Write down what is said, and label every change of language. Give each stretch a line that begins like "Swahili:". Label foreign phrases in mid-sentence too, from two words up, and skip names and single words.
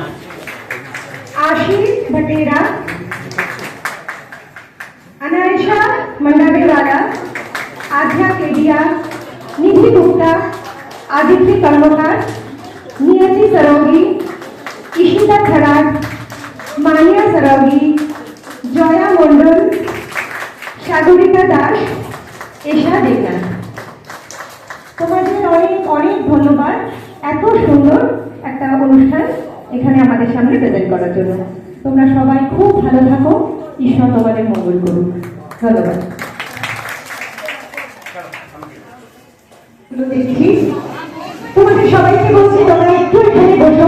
Bangla: आशीष भटेरा, अनायशा मंडावेवाला, आध्या केडिया, निधि गुप्ता, आदित्य कर्मकार, नियति सरोगी, इशिता खराट, मानिया सरोगी, जया मंडल, सागरिका दास, एशा देवनाथ। তোমাদের অনেক অনেক ধন্যবাদ এত সুন্দর একটা অনুষ্ঠান এখানে আমাদের সামনে প্রেজেন্ট করার জন্য। তোমরা সবাই খুব ভালো থাকো, ঈশ্বর তোমাদের মঙ্গল করুন। ধন্যবাদ। দেখছি তোমাদের সবাইকে বলছি তোমরা একটু এখানে বসো।